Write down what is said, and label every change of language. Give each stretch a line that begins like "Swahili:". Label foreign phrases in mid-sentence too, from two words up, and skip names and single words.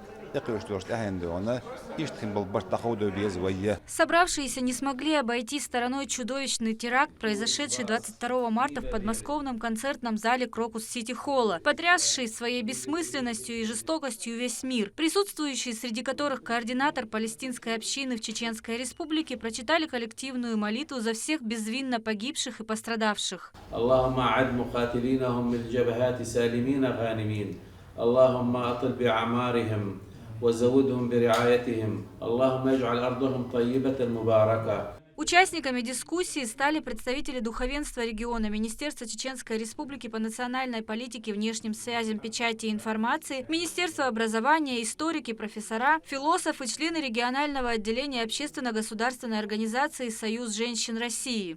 Russian: Собравшиеся не смогли обойти стороной чудовищный теракт, произошедший 22 марта в подмосковном концертном зале Крокус-Сити-Холла, потрясший своей бессмысленностью и жестокостью весь мир. Присутствующие, среди которых координатор палестинской общины в Чеченской Республике, прочитали коллективную молитву за всех безвинно погибших и пострадавших.
Arabic: اللهم أطل بأعمارهم وزودهم برعايتهم اللهم اجعل أرضهم طيبة مباركة.
Russian: Участниками дискуссии стали представители духовенства региона, Министерства Чеченской Республики по национальной политике, внешним связям, печати и информации, Министерство образования, историки, профессора, философы, члены регионального отделения общественно-государственной организации «Союз женщин России».